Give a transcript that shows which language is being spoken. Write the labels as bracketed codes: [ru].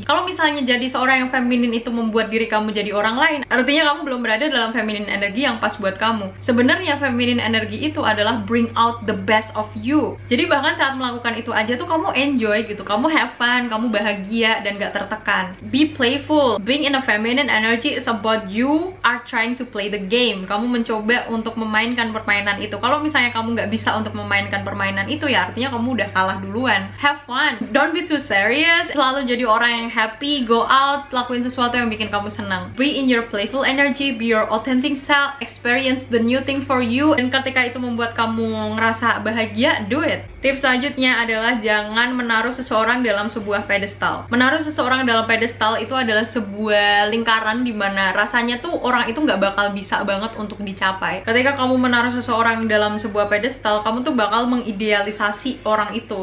[id] Kalau misalnya jadi seorang yang feminin itu membuat diri kamu jadi orang lain, artinya kamu belum berada dalam feminine energi yang pas buat kamu. Sebenarnya feminine energi itu adalah [en] bring out the best of you. [id] Jadi bahkan saat melakukan itu aja tuh kamu enjoy gitu, kamu have fun, kamu bahagia dan gak tertekan. [en] Be playful. Being in a feminine energy is about you are trying to play the game. [id] Kamu mencoba untuk memainkan permainan itu. Kalau misalnya kamu nggak bisa untuk memainkan permainan itu, ya artinya kamu udah kalah duluan. [en] Have fun, don't be too serious. [id] Selalu jadi orang yang happy, go out, lakuin sesuatu yang bikin kamu senang. [en] Be in your playful energy, be your authentic self, experience the new thing for you. [id] Dan ketika itu membuat kamu ngerasa bahagia, [en] do it. [id] Tips selanjutnya adalah jangan menaruh seseorang dalam sebuah pedestal. Menaruh seseorang dalam pedestal itu adalah sebuah lingkaran dimana rasanya tuh orang itu nggak bakal bisa banget untuk dicapai. Ketika kamu menaruh seseorang dalam sebuah pedestal, kamu tuh bakal mengidealisasi orang itu.